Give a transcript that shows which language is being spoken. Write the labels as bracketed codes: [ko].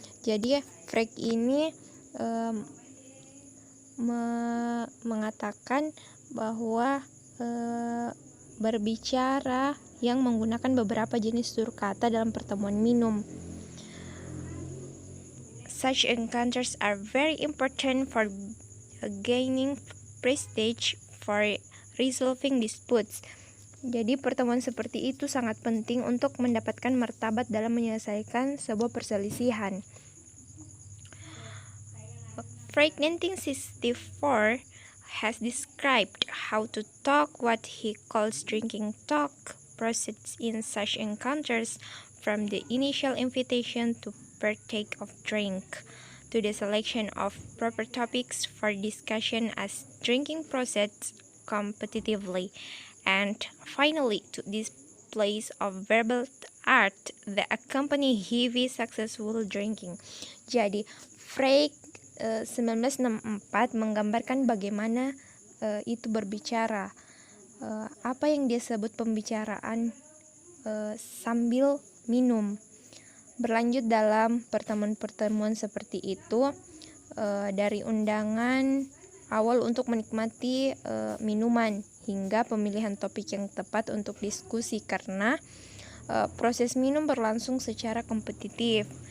[id] Jadi Frank ini mengatakan bahwa berbicara yang menggunakan beberapa jenis tutur kata dalam pertemuan minum. [en] Such encounters are very important for gaining prestige for resolving disputes. [id] Jadi pertemuan seperti itu sangat penting untuk mendapatkan martabat dalam menyelesaikan sebuah perselisihan. [en] Freud 1964 has described how to talk, what he calls drinking talk proceeds in such encounters from the initial invitation to partake of drink to the selection of proper topics for discussion as drinking proceeds competitively, and finally to displays of verbal art that accompany heavy successful drinking. [id] Jadi Freud 1964 menggambarkan bagaimana itu berbicara, apa yang dia sebut pembicaraan sambil minum. Berlanjut dalam pertemuan-pertemuan seperti itu, dari undangan awal untuk menikmati minuman hingga pemilihan topik yang tepat untuk diskusi, karena proses minum berlangsung secara kompetitif.